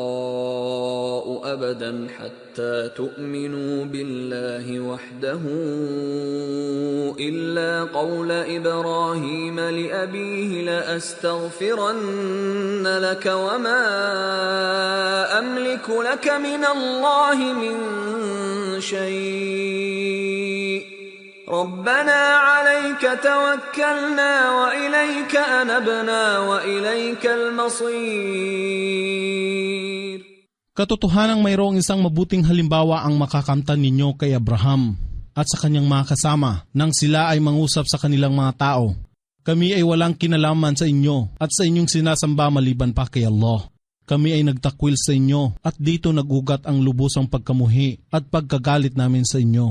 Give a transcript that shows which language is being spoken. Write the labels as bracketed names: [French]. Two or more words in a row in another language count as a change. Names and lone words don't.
[Arabic] أبدا حتى تؤمنوا بالله وحده إلا قول إبراهيم لأبيه لأستغفرن لك وما أملك لك من الله من شيء ربنا عليك توكلنا وإليك أنبنا وإليك المصير. [Filipino] Katotohanang mayroong isang mabuting halimbawa ang makakamtan ninyo kay Abraham at sa kanyang mga kasama nang sila ay mangusap sa kanilang mga tao. Kami ay walang kinalaman sa inyo at sa inyong sinasamba maliban pa kay Allah. Kami ay nagtakwil sa inyo at dito nagugat ang lubusang pagkamuhi at pagkagalit namin sa inyo.